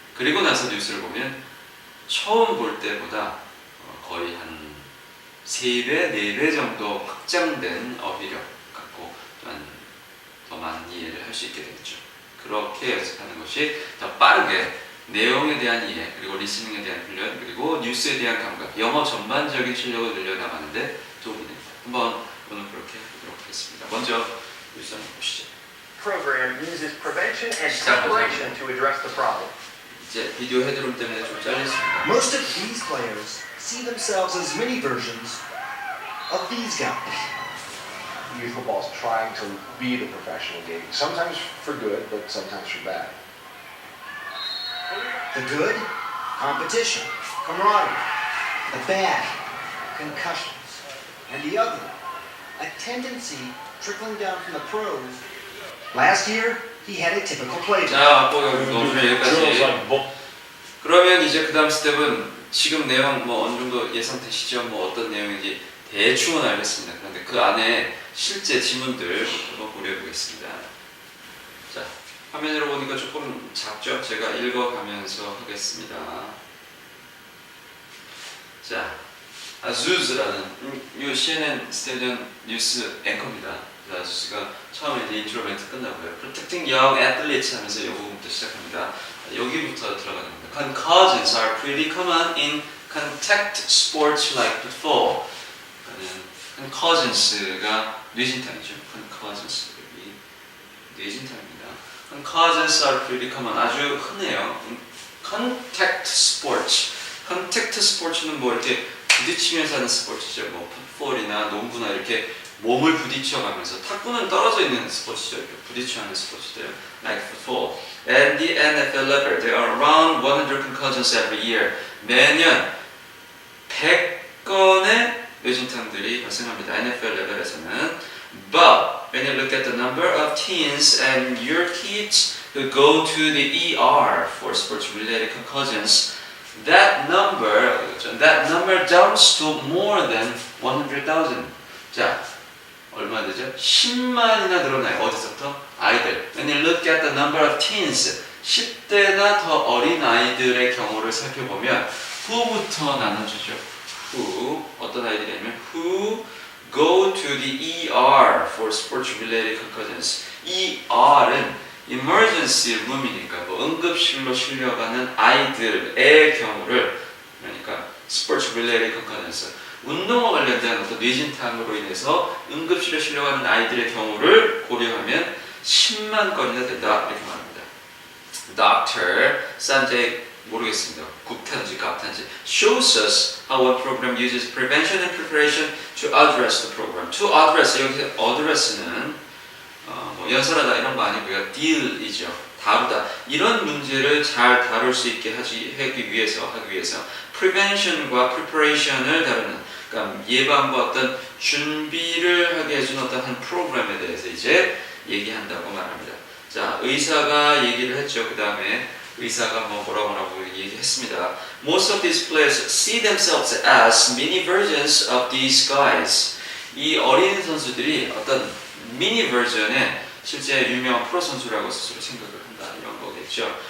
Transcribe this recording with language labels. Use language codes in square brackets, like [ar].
[ko] 그리고 나서 뉴스를 보면 처음 볼 때보다 거의 한 3배, 4배 정도 확장된 어휘력 갖고 또한 더 많은 이해를 할 수 있게 되겠죠. 그렇게 연습하는 것이 더 빠르게 내용에 대한 이해, 그리고 리스닝에 대한 훈련, 그리고 뉴스에 대한 감각, 영어 전반적인 실력을 늘려나가는데 도움이 됩니다. 한번 오늘 그렇게 해보도록 하겠습니다. 먼저 뉴스 한번 보시죠. [en] Program uses prevention and preparation to address the problem. [ko] 이제 비디오 헤드룸 때문에 좀 잘렸습니다. [en] Most of these players see themselves as mini versions of these guys. Youth football is trying to be the professional game, sometimes for good, but sometimes for bad. The good, competition, camaraderie. The bad, concussions. And the ugly, a tendency trickling down from the pros. Last year, he had a typical playbook. [ko] 자, 여기까지. 그러면 이제 그 다음 스텝은 지금 내용 어느 정도 예상되시죠? 어떤 내용인지 대충은 알겠습니다. 그런데 그 안에 실제 지문들 한번 고려해보겠습니다. 자, 화면으로 보니까 조금 작죠? 제가 읽어가면서 하겠습니다. 자, 아주즈라는 이 CNN 스튜디언 뉴스 앵커입니다. 아주즈가 처음에 이제 인트로 멘트 끝나고요. [en] Protecting young athletes [ko] 하면서 이 부분부터 시작합니다. 여기부터 들어가는 겁니다. [en] Concussions are pretty common in contact sports like football. [ko] Concussions가 뇌진탕이죠. Concussions 여기 뇌진탕입니다. [en] Concussions are pretty common. [ko] 아주 흔해요. [en] Contact sports. [ko] Contact sports는 이렇게 부딪히면서 하는 스포츠죠. 풋볼이나 농구나 이렇게 몸을 부딪혀가면서, 탁구는 떨어져 있는 스포츠죠. 이렇게 부딪혀하는 스포츠들. [en] Like football. At the NFL level, there are around 100 concussions every year. [ko] 매년 100건의 뇌진탕들이 발생합니다. NFL 레벨에서는. [en] But when you look at the number of teens and your kids who go to the ER for sports-related concussions, that number jumps to more than 100,000. [ko] 자, 얼마 되죠? 10만이나 늘어나요. 어디서부터? 아이들. [en] When you look at the number of teens, [ko] 10대나 더 어린 아이들의 경우를 살펴보면 who부터 나눠주죠. [en] Who, [ko] 어떤 아이들이냐면 [en] who go to the ER for sports-related concussions. [ko] ER은 emergency room이니까 응급실로 실려가는 아이들의 경우를, 그러니까 [en] sports-related concussions, [ko] 운동과 관련된 어떤 뇌진탕으로 인해서 응급실에 실려가는 아이들의 경우를 고려하면 10만 건이나 된다 이렇게 말합니다. Dr. Sanjay 모르겠습니다. 국탄지 갑탄지 [en] shows us how one program uses prevention and preparation to address the program. [ko] To address 여기서 address는 뭐 연설하다 이런 거 아니고요. deal이죠. 다루다. 이런 문제를 잘 다룰 수 있게 하기 위해서 prevention과 preparation을 다루는 그러니까 예방과 어떤 준비를 하게 해주는 어떤 한 프로그램에 대해서 이제 얘기한다고 말합니다. 자, 의사가 얘기를 했죠. 그 다음에 의사가 뭐라고 얘기했습니다. [en] Most of these players see themselves as mini versions of these guys. [ko] 이 어린 선수들이 어떤 미니 버전의 실제 유명한 프로 선수라고 스스로 생각을 한다 이런 거겠죠.